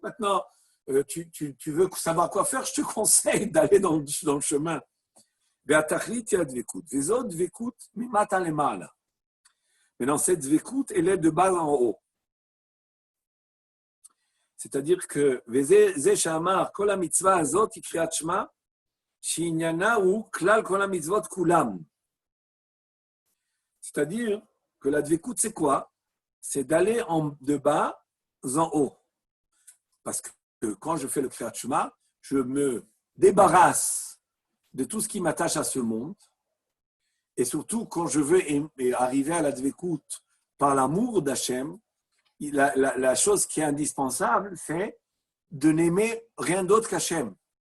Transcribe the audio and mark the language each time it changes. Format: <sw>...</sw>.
<fr>Maintenant, tu veux savoir quoi faire, je te conseille d'aller dans le chemin.</fr> <he>והתכלית היא הדבקות. וזאת דבקות ממטה למעלה.</he> <fr>Maintenant, cette dvekut, elle est de bas en haut. C'est-à-dire que,</fr> <he>וזה שאמר, כל המצווה הזאת היא קריאת שמע, שעניינה הוא כלל כל המצוות כולם.</he> <fr>C'est-à-dire que la dvekut, c'est quoi? C'est d'aller de bas en haut. Parce que quand je fais le kriyat shema, je me débarrasse de tout ce qui m'attache à ce monde. Et surtout, quand je veux arriver à la dvekut par l'amour d'Hachem, la chose qui est indispensable, c'est de n'aimer rien d'autre qu'Hachem.</fr>